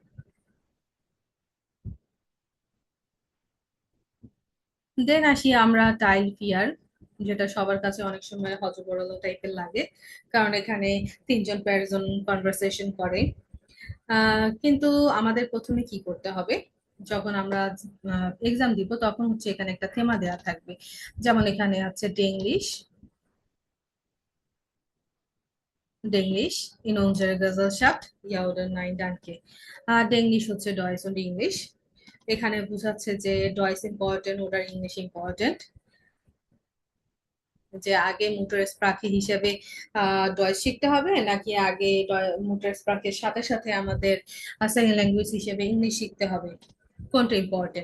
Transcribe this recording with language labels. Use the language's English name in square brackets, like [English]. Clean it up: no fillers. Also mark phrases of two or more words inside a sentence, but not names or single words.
[Bangla] দেন আসি আমরা [German] Teil vier, [Bangla] যেটা সবার কাছে অনেক সময় হজবরল টাইপের লাগে, কারণ এখানে তিনজন প্যারজন কনভারসেশন করে। কিন্তু আমাদের প্রথমে কি করতে হবে, যখন আমরা এক্সাম দিব তখন হচ্ছে এখানে একটা থেমা দেওয়া থাকবে। যেমন এখানে আছে ডেংলিশ, ডেংলিশ [German] in unsere Gesellschaft ja oder nein danke। [Bangla] ডেংলিশ হচ্ছে ডয়েস und ইংলিশ। এখানে বোঝাচ্ছে যে ডয়েস ইম্পর্টেন্ট ওটা ইংলিশ ইম্পর্টেন্ট, যে আগে [German] Mutter Sprache [Bangla] হিসেবে ডয়েস শিখতে হবে নাকি আগে [German] Mutter Sprache [Bangla] সাথে সাথে আমাদের [English] second language [Bangla] হিসেবে ইংলিশ শিখতে হবে, কোনটা ইম্পর্টেন্ট।